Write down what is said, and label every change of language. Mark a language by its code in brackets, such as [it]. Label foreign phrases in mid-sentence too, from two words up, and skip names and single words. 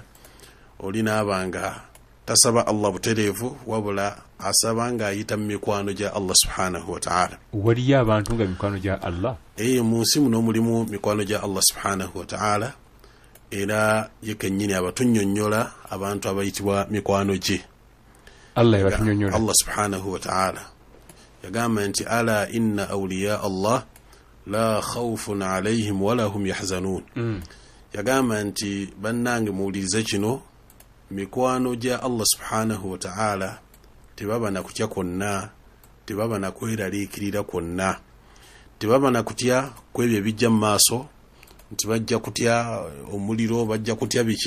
[lg] Olina abanga tasaba Allah butereevu, wabula asaba nga ayita mu mikwano gya Allah [ar] سبحانه وتعالى. [lg] Wali abantu nga mikwano gya Allah? Mu nsi muno mulimu mikwano gya Allah [ar] سبحانه وتعالى, [lg] era ye kennyini abatunnyonnyola abantu abayitibwa mikwano gye. Allah yabatunnyonnyola? [ar] الله سبحانه وتعالى [lg] yagamba nti [ar] ألا إن أولياء الله لا خوف عليهم ولا هم يحزنون. [lg] Yagamba nti bannange muwulirize kino, mikwano gya Allah [ar] سبحانه وتعالى [lg] tebaba na kutya kwonna, tebaba na kweraliikirira kwonna, tebaba na kutya kwebyo ebijja mu maaso nti bajja kutya omuliro, bajja kutya biki.